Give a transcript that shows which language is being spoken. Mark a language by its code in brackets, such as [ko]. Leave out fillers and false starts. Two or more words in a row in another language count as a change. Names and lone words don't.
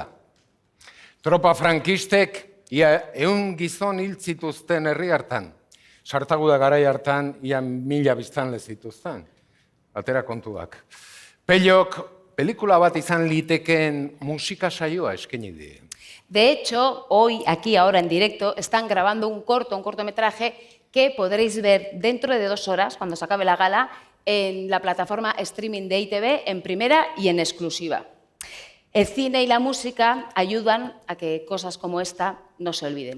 [eu] Tropa frankistek ia 100 gizon hil zituzten herri hartan. Sartaguda garai hartan ia 1000 biztanle zituzten. Atera kontuak. Pellok, pelikula bat izan litekeen musika saioa eskaini die. [es] De hecho, hoy, aquí, ahora en directo, están grabando un cortometraje que podréis ver dentro de 2 horas, cuando se acabe la gala, en la plataforma streaming de ITV, en primera y en exclusiva. El cine y la música ayudan a que cosas como esta no se olviden.